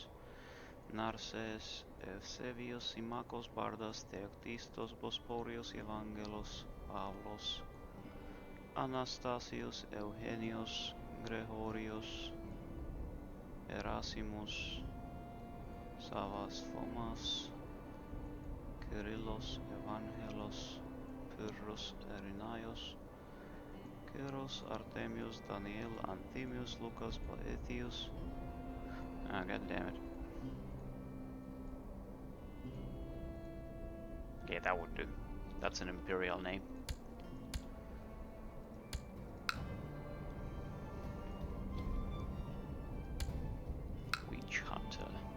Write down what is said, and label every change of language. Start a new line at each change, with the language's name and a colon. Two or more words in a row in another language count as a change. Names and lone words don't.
English: Narses, Eusebios, Symmachos, Bardas, Theoctistos, Bosporios, Evangelos, Pavlos, Anastasios, Eugenios, Gregorios, Erasimus, Savas Fomas, Kyrillos, Evangelos, Pyrrhus, Irenaios, Kyros, Artemius, Daniel, Anthemius, Lucas, Boethius. Ah, god damn it. Yeah, that would do. That's an imperial name. Witch Hunter.